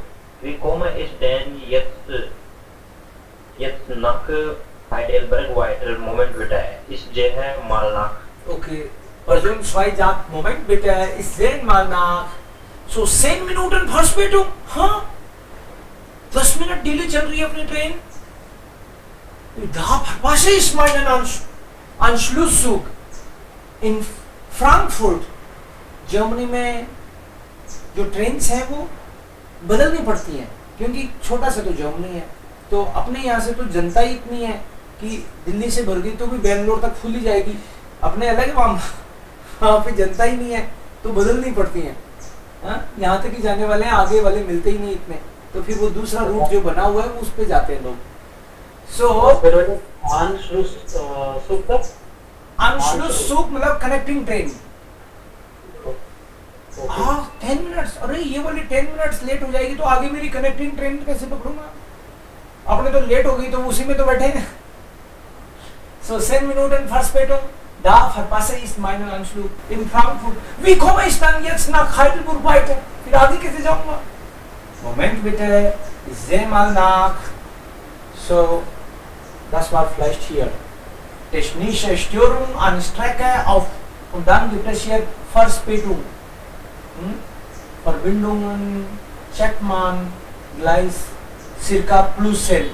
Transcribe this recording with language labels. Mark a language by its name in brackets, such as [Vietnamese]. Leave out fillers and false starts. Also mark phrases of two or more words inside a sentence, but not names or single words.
[German] Wie komme ich denn jetzt nach Heidelberg weiter? Moment bitte, ich sehe mal nach. Okay, Person 2 sagt, Moment bitte, ich sehe mal nach. So 10 Minuten Verspätung? [Hindi] हाँ? [German] 10 Minuten Delay [Hindi] चल रही है अपनी ट्रेन? [German] Da verpasse ich meinen Anschlusszug in Frankfurt. [Hindi] जर्मनी में जो ट्रेन है वो बदलनी पड़ती हैं क्योंकि छोटा सा तो जर्मनी है, तो अपने यहाँ से तो जनता ही इतनी है कि दिल्ली से भर गई तो भी बेंगलोर तक खुली जाएगी. अपने अलग वहाँ पे जनता ही नहीं है तो बदलनी पड़ती हैं. यहाँ तक ही जाने वाले हैं, आगे वाले मिलते ही नहीं इतने, तो फिर वो दूसरा रूट जो बना हुआ है वो उस पर जाते हैं लोग. सो Anschlusszug मतलब [English] connecting train. [Hindi] 10 मिनट्स. अरे ये वाली 10 मिनट्स लेट हो जाएगी तो आगे मेरी [English] connecting train [Hindi] कैसे पकड़ूंगा? अपने तो लेट हो गई तो उसी में तो बैठे हैं. [German] So 10 Minuten Verspätung. Da verpasse ich meinen Anflug in Frankfurt. Wie komme ich dann jetzt nach Heidelberg weiter? [Hindi] फिर आगे कैसे जाऊंगा? [German] Moment bitte, ich sehe mal nach. So, das war vielleicht hier. Technische Störung an Strecke auf und dann gibt es hier Verspätung. Verbindungen checkt man gleich circa plus 10.